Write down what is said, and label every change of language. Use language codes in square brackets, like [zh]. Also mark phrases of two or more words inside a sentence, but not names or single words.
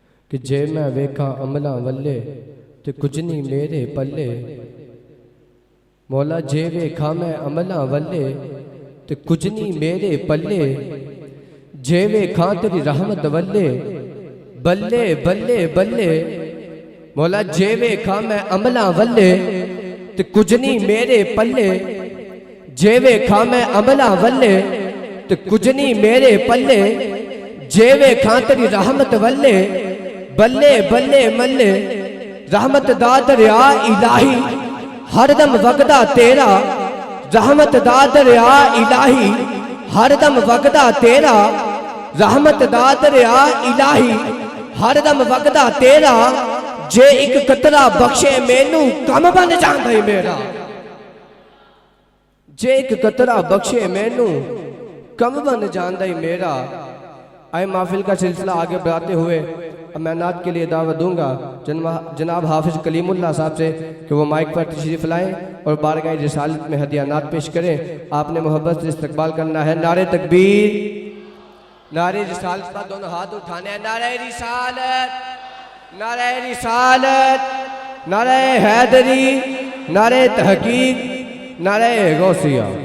[pa] کہ جے میں ویکھاں عملاں ولے تے کچھ نہیں میرے پلے مولا جے ویکھاں میں عملاں ولے تے کچھ نہیں میرے پلے جے ویکھاں تیری رحمت ولے بلے بلے بلے مولا جے ویکھاں میں عملاں ولے تے کچھ نہیں میرے پلے جے ویکھاں میں عملاں ولے تے کچھ نہیں میرے پلے جے ویکھاں تیری رحمت ولے بلے بلے ملے رحمت دا دریا الہی ہر دم وگدا تیرا رحمت دا دریا الہی ہر دم وگدا تیرا رحمت دا دریا الہی ہر دم وگدا تیرا جے ایک قطرہ بخشے مینوں کم بن جاندا ہے میرا جے ایک قطرہ بخشے مینوں کم بن جاندا ہے میرا [ur] آئے محفل کا سلسلہ آگے بڑھاتے ہوئے اب میں نعت کے لیے دعوت دوں گا جناب حافظ کلیم اللہ صاحب سے کہ وہ مائک پر تشریف لائیں اور بارگاہ رسالت میں ہدیہ نعت پیش کریں آپ نے محبت سے استقبال کرنا ہے نعرہ تکبیر نعرہ رسالت پر دونوں ہاتھ اٹھانے ہیں نعرہ رسالت نعرہ رسالت نعرہ حیدری نعرہ تحقیق نعرہ غوثیہ